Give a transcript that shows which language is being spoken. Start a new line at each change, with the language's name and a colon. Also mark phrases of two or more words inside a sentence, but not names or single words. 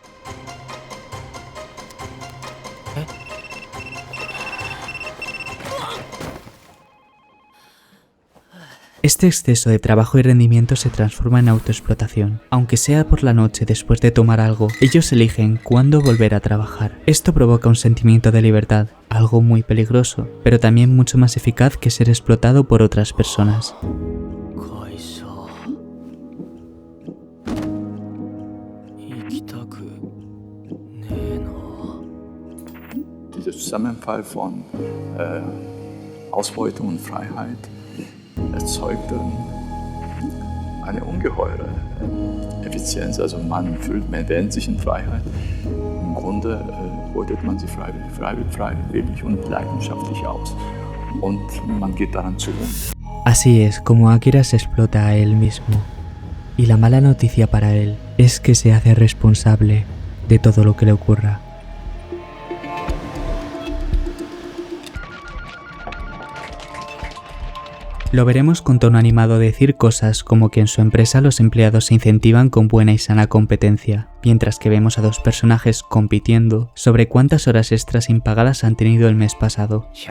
Spanish: Este exceso de trabajo y rendimiento se transforma en autoexplotación. Aunque sea por la noche después de tomar algo, ellos eligen cuándo volver a trabajar. Esto provoca un sentimiento de libertad, algo muy peligroso, pero también mucho más eficaz que ser explotado por otras personas.
German: Dieser Zusammenfall von Ausbeutung und Freiheit erzeugt eine ungeheure Effizienz. Also man wähnt sich in Freiheit. Im Grunde beutet man sie freiwillig und leidenschaftlich aus. Und man geht daran zugrunde.
Spanish: Así es como Akira se explota a él mismo. Y la mala noticia para él es que se hace responsable de todo lo que le ocurra. Lo veremos con tono animado decir cosas como que en su empresa los empleados se incentivan con buena y sana competencia, mientras que vemos a 2 personajes compitiendo sobre cuántas horas extras impagadas han tenido el mes pasado.